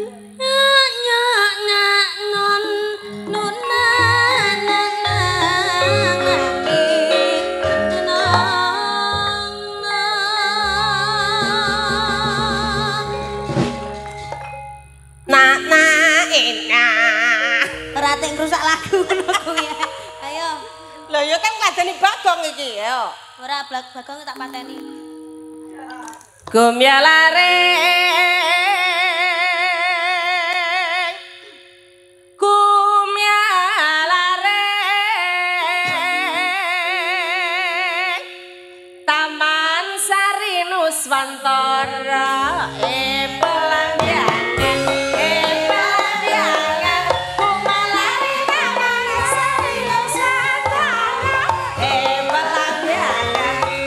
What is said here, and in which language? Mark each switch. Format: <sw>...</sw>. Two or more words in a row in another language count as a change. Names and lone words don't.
<jv>Nyak nyak non nun na na na ngangi nang na na ena. ora teng rusak lagu ngono kuwi. Ayo. Lho ya kan ngladeni Bagong iki ya. Ora Bagong tak pateni. Gumyalare Taman Sari Nuswantara pelanggangan pelanggangan kumalari Taman Sari Nuswantara pelanggangan</jv>